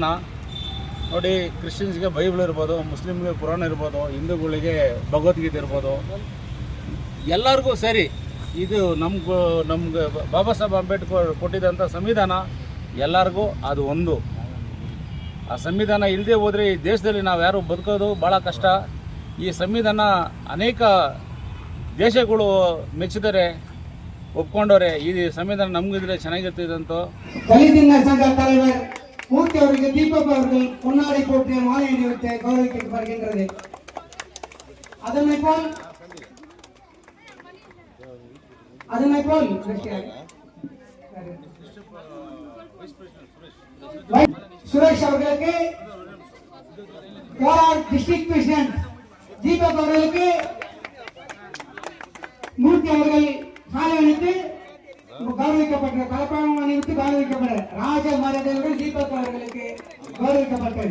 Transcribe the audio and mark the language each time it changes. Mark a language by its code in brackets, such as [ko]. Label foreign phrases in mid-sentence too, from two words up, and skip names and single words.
[kn] ನೋಡಿ, ಕ್ರಿಶ್ಚಿಯನ್ಸ್ಗೆ ಬೈಬಲ್ ಇರ್ಬೋದು, ಮುಸ್ಲಿಮ್ಗೆ ಕುರಾನ್ ಇರ್ಬೋದು, ಹಿಂದೂಗಳಿಗೆ ಭಗವದ್ಗೀತೆ ಇರ್ಬೋದು, ಎಲ್ಲರಿಗೂ ಸರಿ ಇದು ನಮ್ಗೆ ಬಾಬಾ ಸಾಹೇಬ್ ಅಂಬೇಡ್ಕರ್ ಕೊಟ್ಟಿದ್ದಂಥ ಸಂವಿಧಾನ ಎಲ್ಲರಿಗೂ ಅದು ಒಂದು. ಆ ಸಂವಿಧಾನ ಇಲ್ಲದೆ ಹೋದರೆ ಈ ದೇಶದಲ್ಲಿ ನಾವು ಯಾರು ಬದುಕೋದು ಭಾಳ ಕಷ್ಟ. ಈ ಸಂವಿಧಾನ ಅನೇಕ ದೇಶಗಳು ಮೆಚ್ಚಿದರೆ ಒಪ್ಕೊಂಡವ್ರೆ. ಈ ಸಂವಿಧಾನ ನಮಗಿದ್ರೆ ಚೆನ್ನಾಗಿರ್ತಿದೆ ಅಂತ. [ta] ದಲಿತ ಸಂಘ தலைவர் மூர்த்தி அவர்களுக்கு தீபக் அவர்கள் பொன்னாடை போட்டு மாலை அணிவித்து கௌரவிக்கப்படுகின்றது. அதனை போல் சுரேஷ் அவர்களுக்கு [en] district president [ta] தீபக் அவர்களுக்கு மூர்த்தி அவர்கள் மாலை அணிவித்து கௌரவிக்கப்பட்ட கலப்பாகம் அணிவித்து கௌரவிக்கப்பட்ட ராஜ மரியாதையுடன் தீபக் அவர்களுக்கு கௌரவிக்கப்பட்டது.